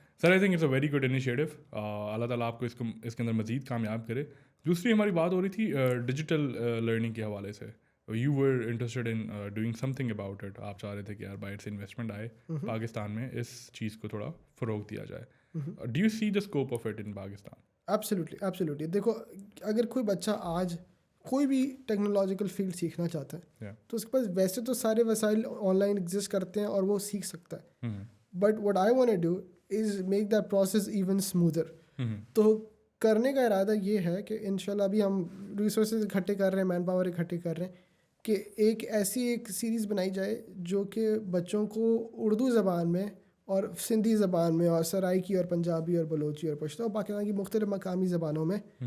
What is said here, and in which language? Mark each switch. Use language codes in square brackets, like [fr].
[en] Sir I think it's a very good initiative. [ur] اللہ تعالیٰ آپ کو اس کے اندر مزید کامیاب کرے. دوسری ہماری بات ہو رہی تھی ڈیجیٹل لرننگ کے حوالے سے. [en] You were interested in doing something about it. [ur] آپ چاہ رہے تھے کہ یار باہر سے انویسٹمنٹ آئے پاکستان میں, اس چیز کو تھوڑا فروغ دیا جائے. [en] Do you see the scope of it in Pakistan? Absolutely. [ur] دیکھو اگر کوئی بچہ آج کوئی بھی ٹیکنالوجیکل فیلڈ سیکھنا چاہتا ہے تو اس کے پاس ویسے تو سارے وسائل آن لائن ایگزسٹ کرتے ہیں اور وہ سیکھ سکتا ہے, [en] But what I want to do is make that process even smoother. [ur] تو کرنے کا ارادہ یہ ہے کہ انشاءاللہ ابھی ہم ریسورسز اکٹھے کر رہے ہیں, مین پاور اکٹھے کر رہے ہیں کہ ایک سیریز بنائی جائے جو کہ بچوں کو اردو زبان میں اور سندھی زبان میں اور سرائکی اور پنجابی اور بلوچی اور پشتو اور پاکستان کی مختلف مقامی زبانوں میں